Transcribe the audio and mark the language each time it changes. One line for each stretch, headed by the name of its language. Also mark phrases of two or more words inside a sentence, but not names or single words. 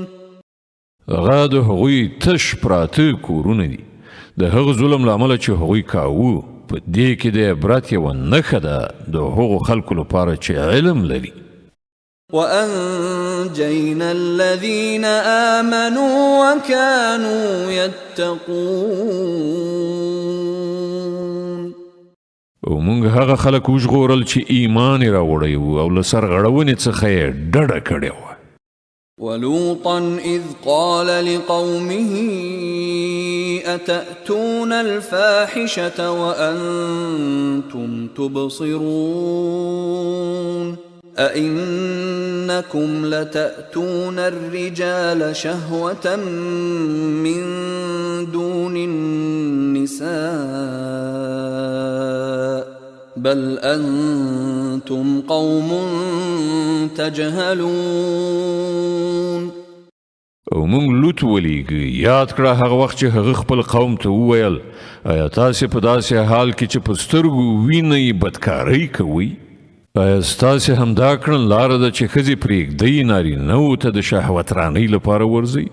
Pashto: هغه د هغوی تش پراته کورونه دي. د هغه ظلم له امله چې هغوی کاوه په دې کې د عبرت یوه نښه ده د هغو خلکو لپاره چې علم لري.
Arabic: وأنجينا الذين آمنوا وكانوا يتقون.
Pashto: او مونږ هغه خلک وژغورل چې ایمان یې راوړی و او له سرغړونې څخه یې ډډه کړې وه.
Arabic: ولوطا إذ قال لقومه أتأتون الفاحشة وأنتم تبصرون أئنكم لتأتون الرجال شهوة من دون النساء بل أنتم قوم تجهلون.
Pashto: او مونږ لوط ولیږه یاد کړه هغه وخت چې هغه خپل قوم ته وویل آیا تاسې په داسې حال کې چې په سترګو وینئ بدکارۍ کوئ؟ آیا ستاسې همدا کړن لاره ده چې ښځې پرېږدئ نارینهو ته د شهوترانۍ لپاره ورځئ؟